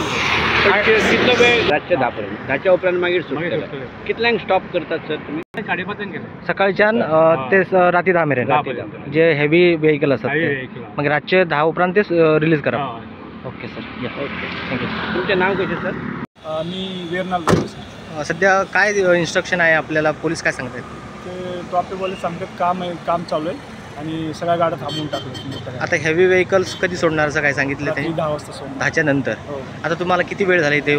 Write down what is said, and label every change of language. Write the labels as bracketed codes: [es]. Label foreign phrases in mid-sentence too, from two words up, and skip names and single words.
[kok] कितलो वेळ रातचे 10 पर्यंत 10च्या उपरांत मागीर सुटतले कितल्यांक स्टॉप करतात सर तुमी 5:30 गेले सकाळच्यान ते राती 10 मेरेन जे [en] heavy vehicle [kok] आसात मागीर रातचे 10 उपरांत ते रिलीज करप [en] okay sir ya thank you [kok] तुमचें नाव कशें सर [mr] मी वेरनाल सध्या काय इन्स्ट्रक्शन आहे आपल्याला पोलीस काय सांगतात ते ट्रॅफिक वाले सांगतात काम चालू आहे आणि सगळ्या गाड्या थांबवून टाकल्या आता [en] heavy vehicles [mr] कधी सोडणार असं काय सांगितलं ते 10 वाजता सोडणार 10च्या नंतर आता तुम्हाला किती वेळ झाला इथे येऊन